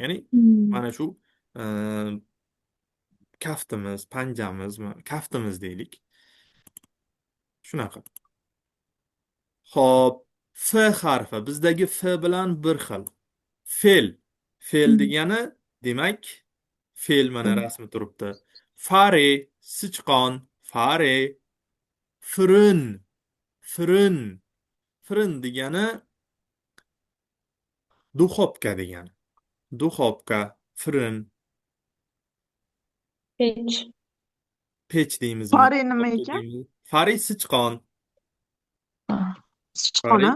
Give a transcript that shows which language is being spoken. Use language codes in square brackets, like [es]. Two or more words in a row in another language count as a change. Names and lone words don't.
[uz] Ya'ni mana shu e, kaftimiz, panjamiz, kaftimiz deylik. Shunaqa. Xo'p, F harfi bizdagi F bilan bir xil. Fel. Fel degani demak, fel mana rasmi turibdi. Fare, sichqon, fare. Fırın, fırın. Fırın degani duxovka degani. Duxovka, fırın, Pech. pech deymizmi? Fare nima Duxovka ekan? deymizmi? Fare sichqon. Sichqona.